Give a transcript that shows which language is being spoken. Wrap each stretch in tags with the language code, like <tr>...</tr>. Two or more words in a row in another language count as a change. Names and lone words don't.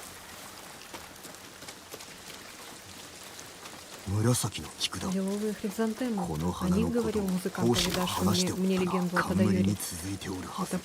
<ja>紫の菊だ。</ja> <ru>Лиловые хризантемы.</ru> <ja>この</ja> <ru>О</ru> <ja>花</ja> <ru>них</ru> <ja>のこ</ja> <ru>говорил</ru> <ja>と</ja> <ru>музыкант,</ru> <ja>講師が</ja> <ru>повидавший</ru> <ja>話して</ja> <ru>мне,</ru> <ja>お</ja> <ru>мне</ru> <ja>った</ja> <ru>легенду о</ru> <ja>冠に</ja> <ru>Тадаёре.</ru> <ja>続いておるはず</ja>